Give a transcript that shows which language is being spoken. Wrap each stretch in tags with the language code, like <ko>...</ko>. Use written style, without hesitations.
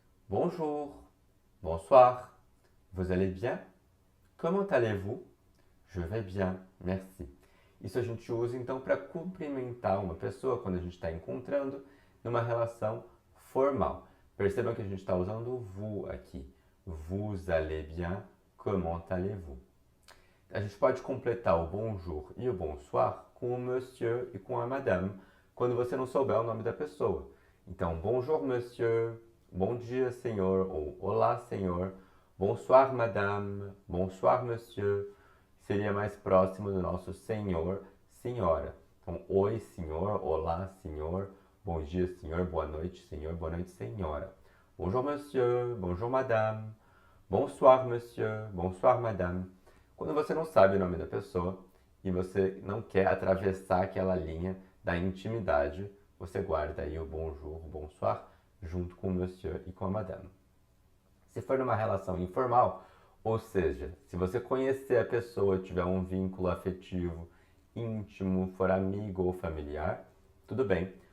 <fr>Bonjour, bonsoir, vous allez bien? Comment allez-vous? Je vais bien, merci.</fr> <pt>Isso a gente usa então para cumprimentar uma pessoa quando a gente está encontrando numa relação formal. Percebam que a gente está usando o vous aqui.</pt> <fr>Vous allez bien, comment allez-vous?</fr> <pt>A gente pode completar o bonjour e o bonsoir com o monsieur e com a madame, quando você não souber o nome da pessoa. Então,</pt> <fr>bonjour monsieur,</fr> <pt>bom dia senhor, ou olá senhor,</pt> <fr>bonsoir madame, bonsoir monsieur,</fr> <pt>seria mais próximo do nosso senhor, senhora. Então, oi senhor, olá senhor, bom dia senhor, boa noite senhor, boa noite senhora.</pt> <fr>Bonjour monsieur, bonjour madame, bonsoir monsieur, bonsoir madame.</fr> <pt>Quando você não sabe o nome da pessoa e você não quer atravessar aquela linha da intimidade, você guarda aí o bonjour, o bonsoir, junto com o monsieur e com a madame. Se for numa relação informal, ou seja, se você conhecer a pessoa, tiver um vínculo afetivo, íntimo, for amigo ou familiar, tudo bem.</pt>